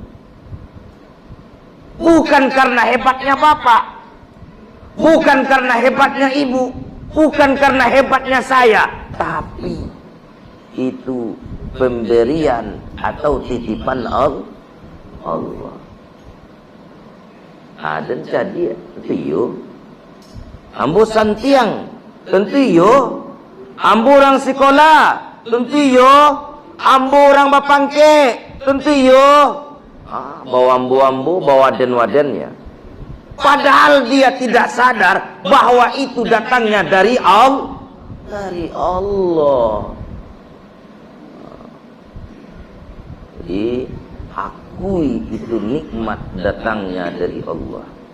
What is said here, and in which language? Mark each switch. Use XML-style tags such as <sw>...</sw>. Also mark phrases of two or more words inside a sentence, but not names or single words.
<id>Bukan karena hebatnya bapak, bukan karena hebatnya ibu, bukan karena hebatnya saya, tapi itu pemberian atau titipan Allah.</id> <min>Dan jadi tentu ambo santiang, tentu ambo orang sekolah, tentu ambo orang bapangke, tentu bawa ambo bawa waden-wadennya.</min> <id>Padahal dia tidak sadar bahwa itu datangnya dari Allah. Jadi akui itu nikmat datangnya dari Allah.</id>